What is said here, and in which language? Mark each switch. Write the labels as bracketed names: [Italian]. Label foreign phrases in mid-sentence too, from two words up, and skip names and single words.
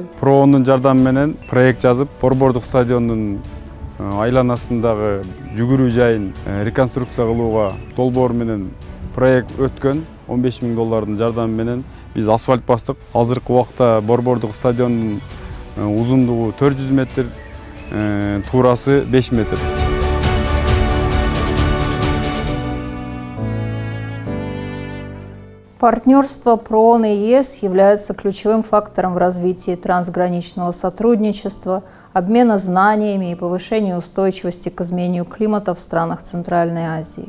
[Kyrgyz] Проонун жардамы менен проект жазып, борбордук стадиондун айланасындагы жүгүрүү жайын реконструкция кылууга долбоор менен проект өткөн. 15 000 доллардын жардамы менен биз асфальт бастык. Азыркы убакта борбордук стадиондун узундугу 400 метр, туурасы 5 метр. [Russian] Партнерство ПРООН и ЕС является ключевым фактором в развитии трансграничного сотрудничества, обмена знаниями и повышения устойчивости к изменению климата в странах Центральной Азии.